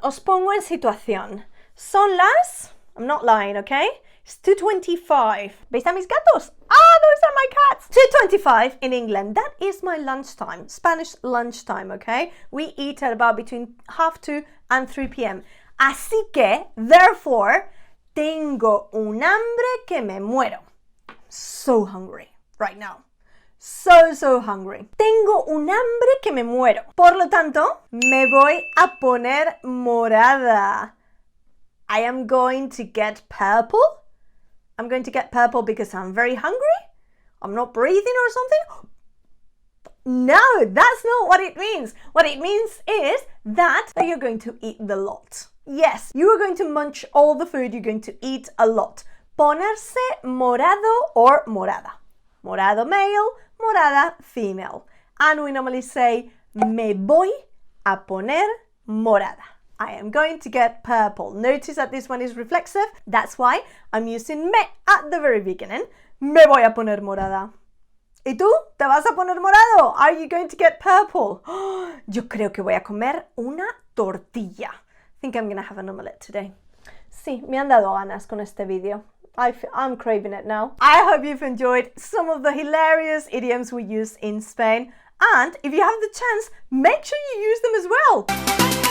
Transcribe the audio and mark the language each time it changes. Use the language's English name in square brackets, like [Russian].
[Spanish] Os pongo en situación. Son las... [English] I'm not lying, okay? It's 2:25. [Spanish] ¿Veis a mis gatos? [English] Ah, those are my cats. 2:25 in England. That is my lunchtime. Spanish lunchtime, okay? We eat at about between 2:30 and 3 p.m. [Spanish] Así que, therefore, tengo un hambre que me muero. [English] I'm so hungry right now. So hungry. [Spanish] Tengo un hambre que me muero. Por lo tanto, me voy a poner morada. [English] I am going to get purple. I'm going to get purple because I'm very hungry. I'm not breathing or something. No, that's not what it means. What it means is that you're going to eat the lot. Yes, you are going to munch all the food. You're going to eat a lot. [Spanish] Ponerse morado or morada. Morado male, morada female. [English] And we normally say, [Spanish] me voy a poner morada. [English] I am going to get purple. Notice that this one is reflexive. That's why I'm using me at the very beginning. [Spanish] Me voy a poner morada. ¿Y tú? ¿Te vas a poner morado? [English] Are you going to get purple? [Spanish] Yo creo que voy a comer una tortilla. [English] I think I'm going to have an omelette today. [Spanish] Sí, me han dado ganas con este vídeo. [English] I'm craving it now. I hope you've enjoyed some of the hilarious idioms we use in Spain. And if you have the chance, make sure you use them as well.